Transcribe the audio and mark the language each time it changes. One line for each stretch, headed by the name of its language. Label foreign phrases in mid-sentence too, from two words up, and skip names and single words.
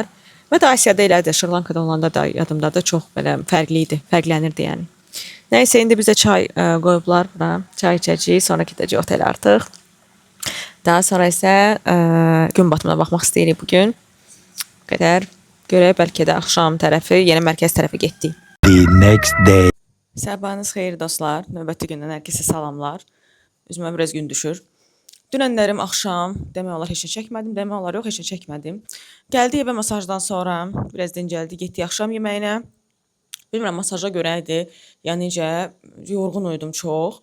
Azerbaijani: Və də Asiyada elədi, Şri-Lankada olanda da yadımdadır, çox belə fərqli idi, fərqlənirdi yəni. Nəysə, indi bizə çay qoyublar bura, çay içəcəyik, sonra gedəcəyik otelə artıq. Daha sonra isə gün batımına baxmaq istəyirik bugün. Qədər görək, bəlkə də axşam tərəfi, yenə mərkəz tərəfə getdik.
English: The next day.
Azerbaijani: Sabahınız xeyir dostlar, növbəti gündən hər kəsə salamlar. Üzümə biraz gün düşür. Dünənlərim axşam, demək olar heç nə çəkmədim, demək olar yox, heç nə çəkmədim. Gəldik evə masajdan sonra, biraz dincəldik, getdik axşam yeməyinə. Bilmirəm, masaja görə idi, yəni necə, yorğun uydum çox.